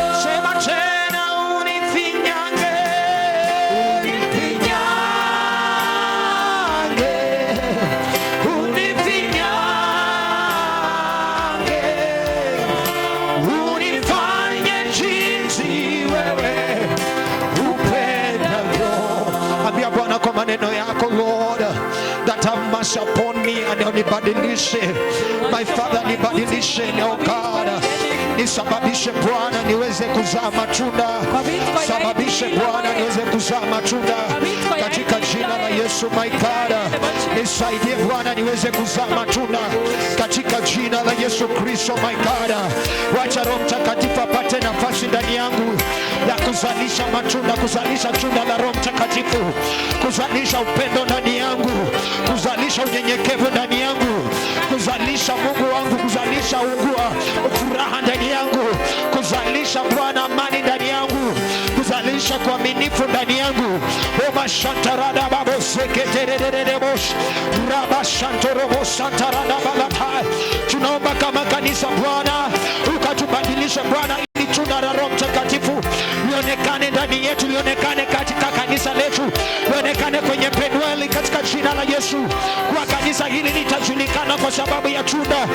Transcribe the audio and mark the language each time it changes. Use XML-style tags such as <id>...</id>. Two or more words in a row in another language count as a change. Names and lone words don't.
<sw>Sema tena, unifinyange, unifinyange, unifinyange, unifanye jinsi wewe upendavyo. Ambia Bwana kwa maneno yako,</sw> <en>Lord, that have mercy upon me and</en> <sw>unibadilishe.</sw> <en>My Father,</en> <sw>nibadilishe leo God, nisababishe Bwana niweze kuzaa matunda, sababishe Bwana niweze kuzaa matunda katika jina la Yesu.</sw> <en>My God,</en> <sw>nisaidie Bwana niweze kuzaa matunda katika jina la Yesu Kristo.</sw> <en>My God,</en> <sw>wacha Roho Mtakatifu apate nafasi ndani yangu ya kuzalisha matunda, kuzalisha tunda la Roho Mtakatifu, kuzalisha upendo ndani yangu, kuzalisha unyenyekevu ndani yangu, kuzalisha Mungu wangu, kuzalisha furaha ndani yangu, kuzalisha Bwana amani ndani yangu, kuzalisha kuaminifu ndani yangu. Oba shantarada babo seketerererebosh raba shantorobo santarada balata. Tunaomba kama kanisa Bwana ukatubadilisha Bwana, ili tunda la Roho Mtakatifu lionekane ndani yetu, lionekane katika kanisa letu, lionekane kwenye Penueli katika jina la Yesu. Kwa kanisa hili litajulikana kwa sababu ya tunda.</sw>